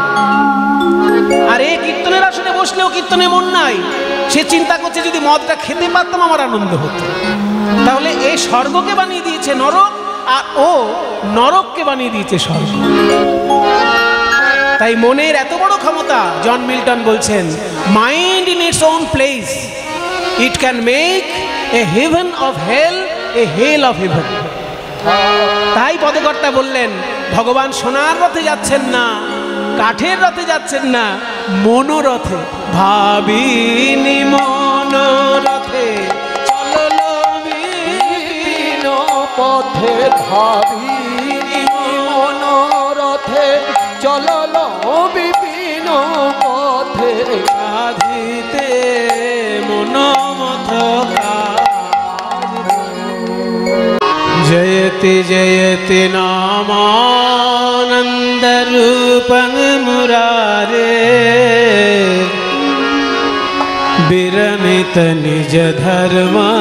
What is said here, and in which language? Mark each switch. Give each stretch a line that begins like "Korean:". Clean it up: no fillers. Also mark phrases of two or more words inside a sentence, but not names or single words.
Bangla: আর এই কীর্তনের আসনে বসলেও কীর্তনে মন নাই, সে চিন্তা করছে যদি মদটা খেতে পারতাম আমার আনন্দ হতো। তাহলে এই স্বর্গকে বানিয়ে দিয়েছে নরক, আর ও নরককে বানিয়ে দিয়েছে স্বর্গ। তাই মনের এত বড় ক্ষমতা, জন মিল্টন বলছেন,
English: mind in its own place it can make a heaven of hell a hell of heaven.
Bangla: তাই পদকর্তা বললেন, ভগবান সোনার রথে যাচ্ছেন না, কাঠের রথে যাচ্ছেন না, মনোরথে। ভাবিনি মনোরথে চললো বিপিন পথে, ভাবিনি মনোরথে চলল বিপিন পথে, সাধিতে মনোমথ।
Sanskrit: जयति जयति नामानन्दरूपं मुरारे, विरमित निज धर्म